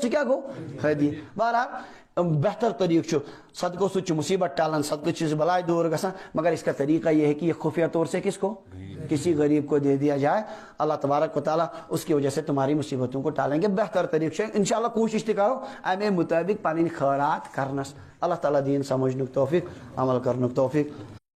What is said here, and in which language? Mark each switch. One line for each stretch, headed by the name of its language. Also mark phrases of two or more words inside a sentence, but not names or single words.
Kashmiri: سُہ کیٛاہ گوٚو ہدیہ بہرحال بہتر طریقہ چھُ صدقوں سۭتۍ چھُ مصیبت ٹلان صدقہ چھِ بلاے دور گژھان
Urdu: مگر اس کا طریقہ یہ ہے کہ یہ خفیہ طور سے کس کو کسی غریب کو دے دیا جائے اللہ تبارک و تعالیٰ اس کی وجہ سے تمہاری مصیبتوں کو ٹالیں گے
Kashmiri: بہتر طریقہ چھُ انشاءاللہ کوٗشِش تہِ کرو امے مطٲبق پنٕنۍ خٲرات کرنس اللہ تعالیٰ دِیِن سمجھنُک توفیق عمل کرنُک توفیق